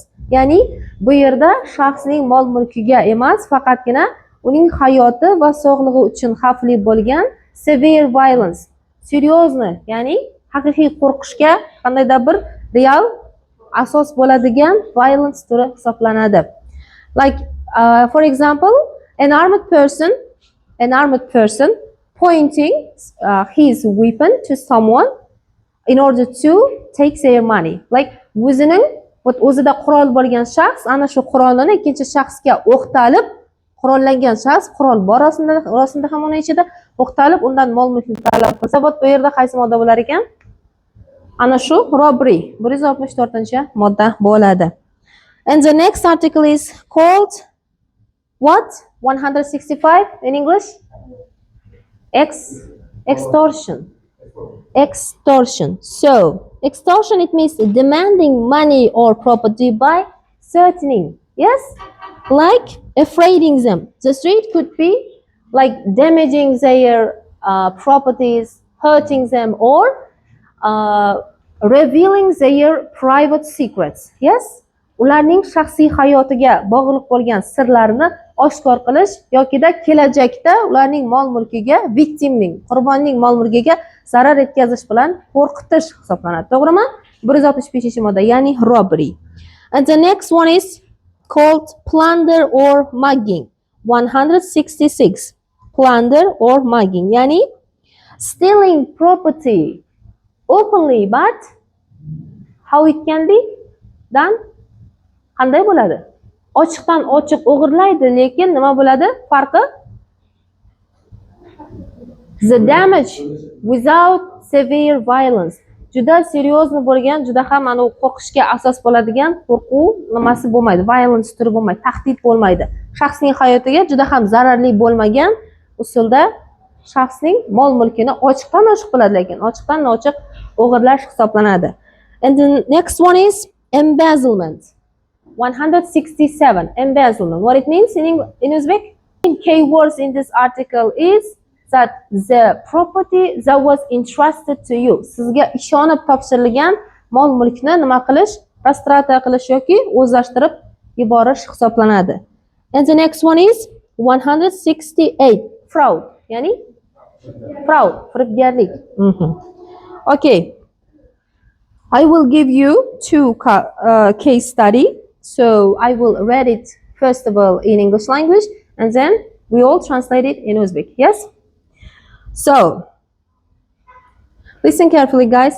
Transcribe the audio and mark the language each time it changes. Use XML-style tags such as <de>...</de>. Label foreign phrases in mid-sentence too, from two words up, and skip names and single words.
<uz>Ya'ni bu yerda shaxsning mol-mulkiga emas, faqatgina uning hayoti va sog'lig'i uchun xavfli bo'lgan</uz> <en>severe violence,</en> <uz>seryozni, ya'ni haqiqiy qo'rqishga qandaydir bir real asos bo'ladigan violence turi hisoblanadi.</uz> <en>Like for example, an armed person pointing his weapon to someone in order to take their money.</en> <uz>Like o'zida qurol bo'lgan shaxs ana shu qurolni ikkinchi shaxsga o'qtalib, qurollangan shaxs qurol bor orasida ham uni ichida o'qtalib undan mol-mulkni talab qilsa, bu yerda qaysi modda bo'lar ekan? Ana shu robbery 164-modda bo'ladi.</uz> <en>And the next article is called what? 165 in English? Extortion. So, extortion, it means demanding money or property by threatening. Yes? Like afraiding them. The threat could be like damaging their properties, hurting them, or revealing their private secrets. Yes?</en> <uz>Ularning shaxsiy hayotiga bog'liq bo'lgan sirlarini oshkor qilish yokida kelajakda ularning mol-mulkiga, victimning, qurbonning mol-mulkiga zarar etkazish bilan qo'rqitish hisoblanadi. To'g'rimi? 165-modda, ya'ni robbery.</uz> <en>And the next one is called plunder or mugging. 166. Plunder or mugging, yani stealing property openly, but how it can be done?</en> <uz>Qanday bo'ladi? Ochiqdan ochiq o'g'irlaydi, lekin nima bo'ladi? Farqi?</uz> <en>The damage without severe violence.</en> <uz>Juda seryozni bo'lgan, juda ham ana qo'rqishga asos bo'ladigan qo'rquv nimasi bo'lmaydi, violence turi bo'lmaydi, tahdid bo'lmaydi. Shaxsning hayotiga juda ham zararli bo'lmagan usulda shaxsning mol-mulkini ochiqdan ochiq qiladi, lekin ochiqdan ochiq o'g'irlash hisoblanadi.</uz> <en>And the next one is embezzlement. 167. Embezzlement. What it means in Uzbek? keywords in this article is that the property that was entrusted to you.</en> <uz>Sizga ishonib topshirilgan mol mulkni nima qilish? Rastrata qilish yoki o'zlashtirib yuborish hisoblanadi.</uz> <en>And the next one is 168. Fraud.</en> <uz>Ya'ni fraud, firibgarlik.</uz> <en>Okay. I will give you two case study. So I will read it first of all in English language and then we all translate it in Uzbek. Yes? So, listen carefully guys.</en>